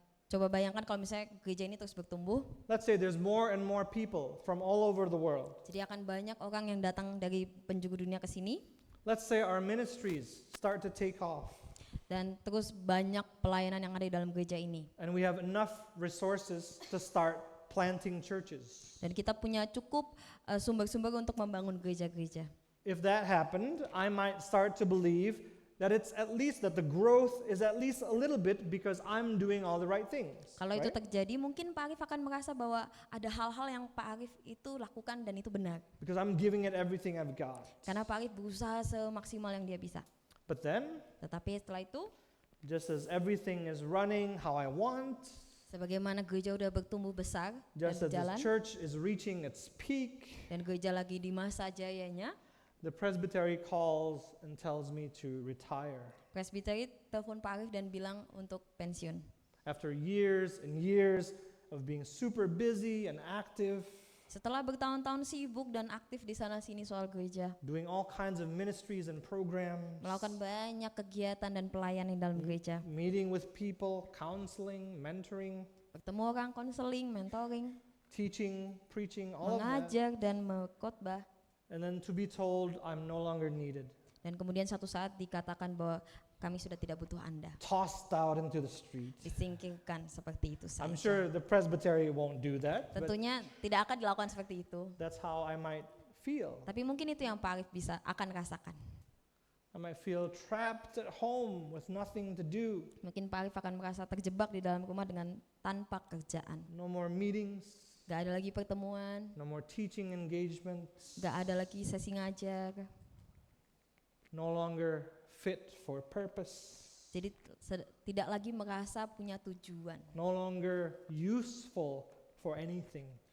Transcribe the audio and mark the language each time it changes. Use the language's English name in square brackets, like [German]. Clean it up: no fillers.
[Indonesian] Coba bayangkan kalau misalnya gereja ini terus bertumbuh. [English] Let's say there's more and more people from all over the world. [Indonesian] Jadi akan banyak orang yang datang dari penjuru dunia ke sini. [English] Let's say our ministries start to take off. [Indonesian] Dan terus banyak pelayanan yang ada di dalam gereja ini. [English] And we have enough resources to start planting churches. [Indonesian] Dan kita punya cukup sumber-sumber untuk membangun gereja-gereja. [English] If that happened, I might start to believe that it's at least that the growth is at least a little bit because I'm doing all the right things. [Indonesian] Kalau itu [English] right? [Indonesian] terjadi, mungkin Pak Arif akan merasa bahwa ada hal-hal yang Pak Arif itu lakukan dan itu benar. [English] Because I'm giving it everything I've got. [Indonesian] Karena Pak Arif berusaha semaksimal yang dia bisa. [English] But then, [Indonesian] Tetapi setelah itu, [English] just as everything is running how I want, [Indonesian] sebagaimana gereja udah bertumbuh besar [English] just [Indonesian] dan [English] as the [Indonesian] berjalan, [English] church is reaching its peak, [Indonesian] dan gereja lagi di masa jayanya, [English] the presbytery calls and tells me to retire. [Indonesian] presbiteri telepon Pak Arif dan bilang untuk pensiun. [English] After years and years of being super busy and active, [Indonesian] Setelah bertahun-tahun sibuk dan aktif di sana-sini soal gereja, [English] doing all kinds of ministries and programs, [Indonesian] melakukan banyak kegiatan dan pelayanan di dalam gereja, [English] meeting with people, counseling, mentoring, [Indonesian] bertemu orang, konseling, mentoring, [English] teaching, preaching, all of that. [Indonesian] mengajar dan mengkhotbah. [English] And then to be told I'm no longer needed, [Indonesian] Dan kemudian satu saat dikatakan bahwa kami sudah tidak butuh Anda. [English] tossed out into the street. [Indonesian] Disingkirkan seperti itu saja. [English] I'm sure the presbytery won't do that, but [Indonesian] Tentunya tidak akan dilakukan seperti itu. [English] that's how I might feel. [Indonesian] Tapi mungkin itu yang Pak Arif akan rasakan. [English] I might feel trapped at home with nothing to do. [Indonesian] Mungkin Pak Arif akan merasa terjebak di dalam rumah dengan tanpa kerjaan. [English] No more meetings, [Indonesian] Gak ada lagi pertemuan, [English] no more teaching engagements, [Indonesian] gak ada lagi sesi ngajar. [English] no longer fit for purpose, [Indonesian] Jadi tidak lagi merasa punya tujuan. [English] no longer useful for anything.